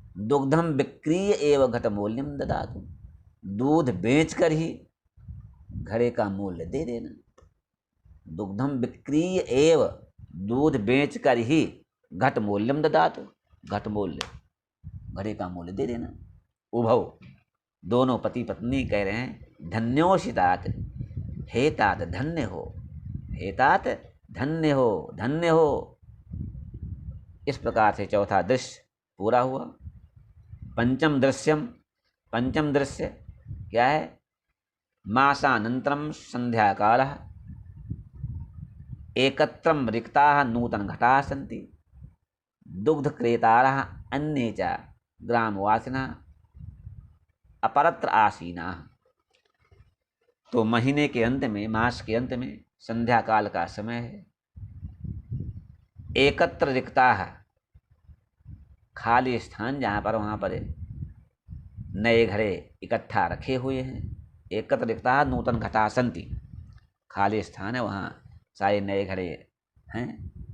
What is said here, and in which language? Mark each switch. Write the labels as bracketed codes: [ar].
[sa] दुग्धम विक्रीय एवं घट मूल्यम ददातु, [hi] दूध बेचकर ही घड़े का मूल्य दे देना। [sa] दुग्धम विक्रीय एवं, [hi] दूध बेचकर ही [sa] घट मूल्यम ददातु, [hi] घट मूल्य, घड़े का मूल्य दे देना। उभव, दोनों पति पत्नी कह रहे हैं [sa] धन्योषि तात, [hi] हे तात धन्य हो, हे तात धन्य हो, धन्य हो। इस प्रकार से चौथा दृश्य पूरा हुआ। पंचम दृश्य क्या है? [sa] मासानंतरम संध्याकालः एकत्रम रिक्ताः नूतन घटाः सन्ति, दुग्ध क्रेतारः अन्ये च ग्रामवासिनः अपरत्र आसीनाः। [hi] तो महीने के अंत में, मास के अंत में संध्या काल का समय है। [sa] एकत्र रिक्ताः, [hi] खाली स्थान जहाँ पर, वहाँ पर नए घड़े इकट्ठा रखे हुए हैं। [sa] एकत्र रिक्ताः नूतन घटाः सन्ति, [hi] खाली स्थान है, वहाँ सारे नए घड़े हैं।